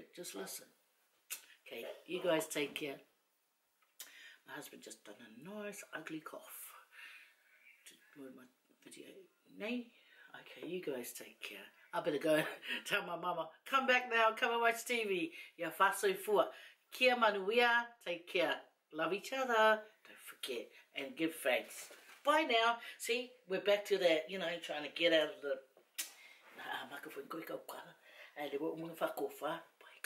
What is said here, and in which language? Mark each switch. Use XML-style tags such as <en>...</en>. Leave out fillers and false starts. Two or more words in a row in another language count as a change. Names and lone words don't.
<en>Just listen. Okay, you guys take care. My husband just done a nice ugly cough to my video. Nay? Okay, you guys take care. I better go tell my mama, come back now, come and watch TV.</en> <sm>Ya faso fua. Kia manuia,</sm> <en>take care. Love each other. Don't forget. And give thanks. Bye now. See, we're back to that, you know, trying to get out of the...</en>